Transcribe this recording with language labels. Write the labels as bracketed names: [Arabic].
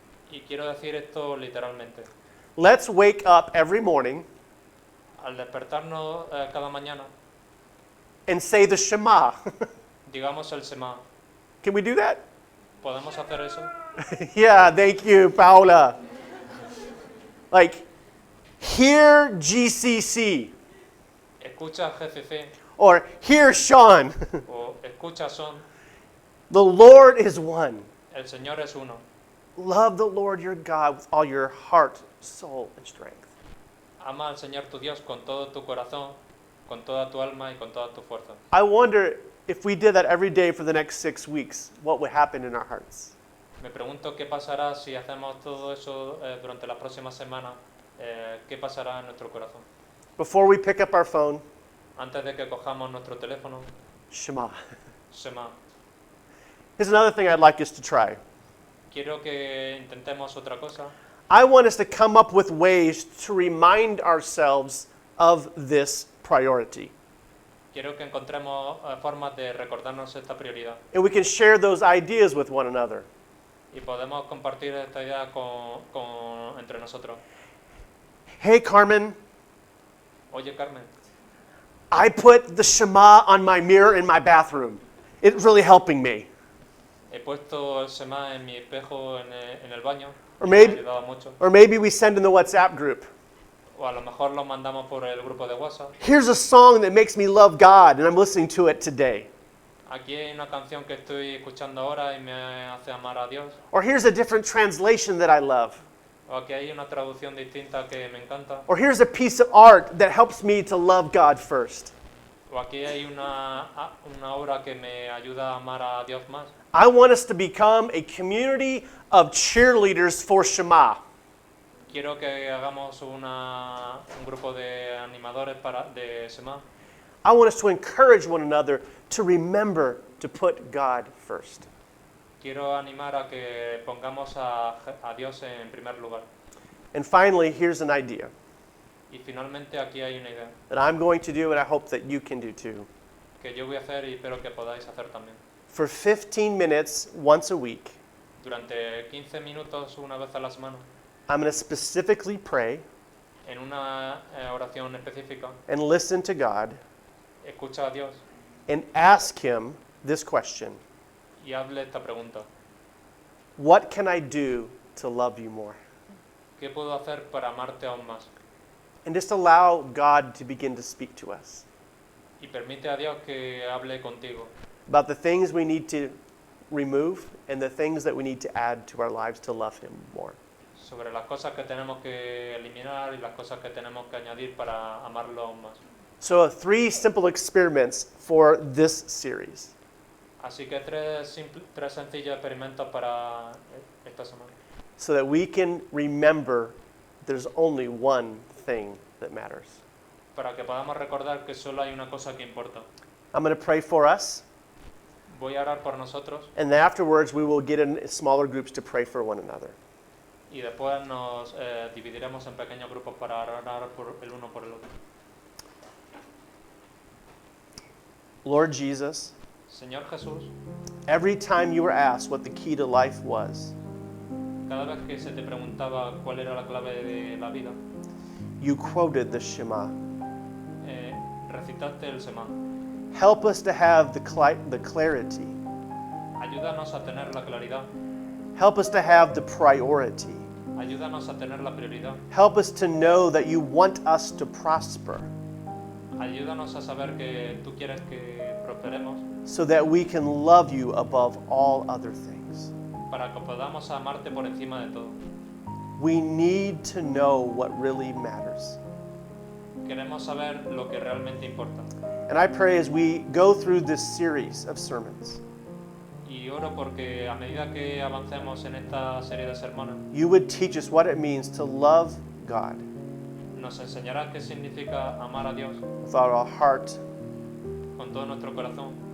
[Spanish] Y quiero decir esto literalmente. [English] let's wake up every morning [Spanish] al despertarnos cada mañana, [English] and say the Shema. [Spanish] digamos el Shema. [English] Can we do that? [Spanish] ¿Podemos hacer eso? [English] Yeah, thank you, Paula. Like, hear GCC, [Spanish] Escucha GCC [English] or hear Sean. [Spanish] o escucha Son. [English] The Lord is one. [Spanish] El Señor es uno. [English] Love the Lord your God with all your heart, soul, and strength. [Spanish] Ama al Señor tu Dios con todo tu corazón, con toda tu alma y con toda tu fuerza. [English] I wonder if we did that every day for the next 6 weeks, what would happen in our hearts? [Spanish] Me pregunto qué pasará si hacemos todo eso durante las próximas semanas. ¿Qué pasará en nuestro corazón? [English] Before we pick up our phone, [Spanish] Antes de que cojamos nuestro teléfono, [English] Shema. [Spanish] Shema. [English] Here's another thing I'd like us to try. [Spanish] Quiero que intentemos otra cosa. [English] I want us to come up with ways to remind ourselves of this priority. [Spanish] Quiero que encontremos formas de recordarnos esta prioridad. [English] And we can share those ideas with one another. [Spanish] Y podemos compartir esta idea entre nosotros. [English] Hey, Carmen, [Spanish] Oye, Carmen, [English] I put the Shema on my mirror in my bathroom. It's really helping me. [Spanish] he puesto el Shema en mi espejo en el baño. [English] Or [Spanish] Me ha [English] maybe- [Spanish] ayudado mucho. [English] Or maybe we send in the WhatsApp group. [Spanish] O a lo mejor lo mandamos por el grupo de WhatsApp. [English] Here's a song that makes me love God, and I'm listening to it today. [Spanish] Aquí hay una canción que estoy escuchando ahora y me hace amar a Dios. [English] Or here's a different translation that I love. [Spanish] O aquí hay una traducción distinta que me encanta. [English] Or here's a piece of art that helps me to love God first. [Spanish] O aquí hay una obra que me ayuda a amar a Dios más. [English] I want us to become a community of cheerleaders for Shema. [Spanish] Quiero que hagamos un grupo de animadores de Shema. [English] I want us to encourage one another to remember to put God first. [Spanish] Quiero animar a que pongamos a Dios en primer lugar. [English] And finally, here's an idea [Spanish] Y finalmente aquí hay una idea [English] that I'm going to do and I hope that you can do too. [Spanish] que yo voy a hacer y espero que podáis hacer también. [English] For 15 minutes once a week, [Spanish] Durante 15 minutos una vez a la semana, [English] I'm going to specifically pray [Spanish] en una oración específica, [English] and listen to God [Spanish] escucha a Dios [English] and ask Him this question: [Spanish] y hazle esta pregunta. [English] What can I do to love you more? [Spanish] ¿Qué puedo hacer para amarte aún más? [English] And just allow God to begin to speak to us [Spanish] Y permite a Dios que hable contigo [English] about the things we need to remove and the things that we need to add to our lives to love Him more. [Spanish] sobre las cosas que tenemos que eliminar y las cosas que tenemos que añadir para amarlo aún más. [English] So 3 simple experiments for this series. [Spanish] Así que tres sencillos experimentos para esta semana. [English] So that we can remember there's only one thing that matters. [Spanish] Para que podamos recordar que solo hay una cosa que importa. [English] I'm going to pray for us, [Spanish] Voy a orar por nosotros [English] and then afterwards we will get in smaller groups to pray for one another. [Spanish] y después nos dividiremos en pequeños grupos para orar por el uno por el otro. [English] Lord Jesus, [Spanish] Señor Jesús, [English] every time you were asked what the key to life was, [Spanish] cada vez que se te preguntaba cuál era la clave de la vida, [English] you quoted the Shema. [Spanish] recitaste el Shema. [English] Help us to have the clarity. [Spanish] Ayúdanos a tener la claridad, [English] Help us to have the priority. [Spanish] ayúdanos a tener la prioridad, [English] Help us to know that you want us to prosper [Spanish] ayúdanos a saber que tú quieres que prosperemos [English] so that we can love you above all other things. [Spanish] para que podamos amarte por encima de todo. [English] We need to know what really matters. [Spanish] Queremos saber lo que realmente importa. [English] And I pray as we go through this series of sermons, [Spanish] Y oro porque a medida que avancemos en esta serie de sermones, [English] you would teach us what it means to love God [Spanish] nos enseñarás qué significa amar a Dios [English] with all our heart, [Spanish] con todo nuestro corazón,